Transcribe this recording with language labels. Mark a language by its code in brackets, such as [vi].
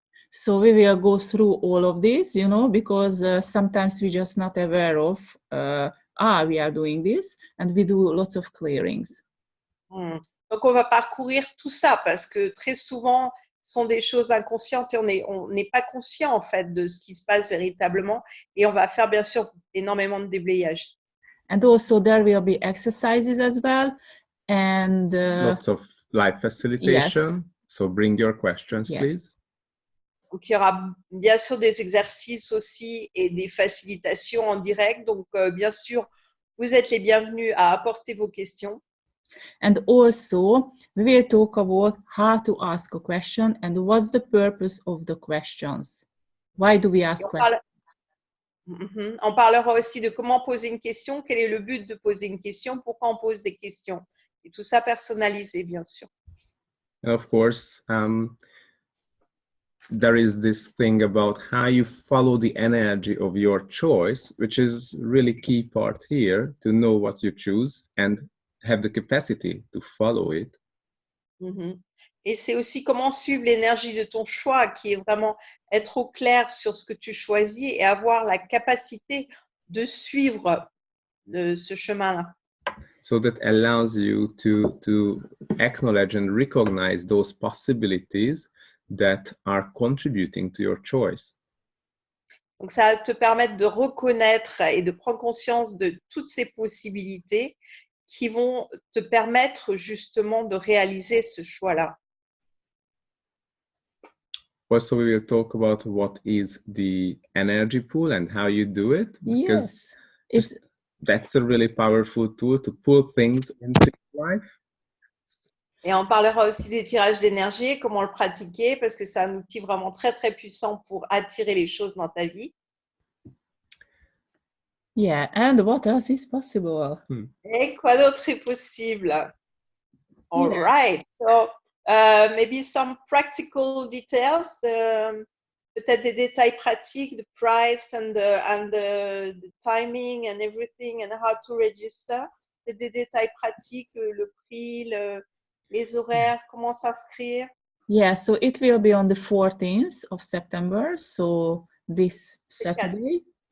[en] So we will go through all of this, you know, because sometimes we're just not aware of, we are doing this, and we do lots of clearings. [fr] Donc, on va parcourir tout ça parce que très souvent, ce sont des choses inconscientes et on n'est pas conscient en fait de ce qui se passe véritablement, et on va faire bien sûr énormément de déblayage. [en] And also there will be exercises as well, and lots of live facilitation. Yes. So bring your questions, yes. Please. [fr] Donc, il y aura bien sûr des exercices aussi et des facilitations en direct. Donc, bien sûr, vous êtes les bienvenus à apporter vos questions. [en] And also, we will talk about how to ask a question and what's the purpose of the questions. Why do we ask questions? [fr] On parlera aussi de comment poser une question, quel est le but de poser une question, pourquoi on pose des questions. Et tout ça personnalisé, bien sûr. [en] And of course, there is this thing about how you follow the energy of your choice, which is really key part here, to know what you choose and have the capacity to follow it. [fr] Et c'est aussi comment suivre l'énergie de ton choix, qui est vraiment être au clair sur ce que tu choisis et avoir la capacité de suivre ce chemin-là. [en] So that allows you to acknowledge and recognize those possibilities that are contributing to your choice. [fr] Donc, ça va te permettre de reconnaître et de prendre conscience de toutes ces possibilités qui vont te permettre justement de réaliser ce choix-là. [en] Also, we will talk about what is the energy pool and how you do it, because that's a really powerful tool to pull things into life. [fr] Et on parlera aussi des tirages d'énergie, comment le pratiquer, parce que c'est un outil vraiment très, très puissant pour attirer les choses dans ta vie. [en] Yeah, and what else is possible? [fr] Et quoi d'autre est possible? [en] All right. So, maybe some practical details, [fr] peut-être des détails pratiques, [en] the price and the timing and everything, and how to register. [fr] Des détails pratiques, le prix, les horaires, comment s'inscrire. [en] Yeah, so it will be on the 14th of September, so this Saturday.